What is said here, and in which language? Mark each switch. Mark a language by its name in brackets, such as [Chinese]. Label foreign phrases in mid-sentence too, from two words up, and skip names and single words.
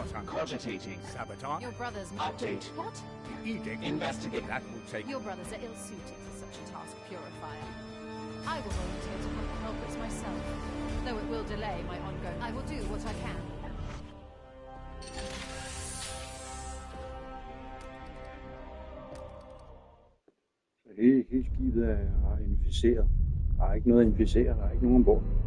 [English] cogitating. Sabotage. Your brothers... Update. What? The edict. Investigate. That will take... Your brothers are ill-suited for such a task, Purifier. I will volunteer to help this myself. Though it will delay my ongoing... I will do what I can. [Danish] Hele skibet er inficeret. Der er ikke noget at inficere, der er ikke nogen ombord.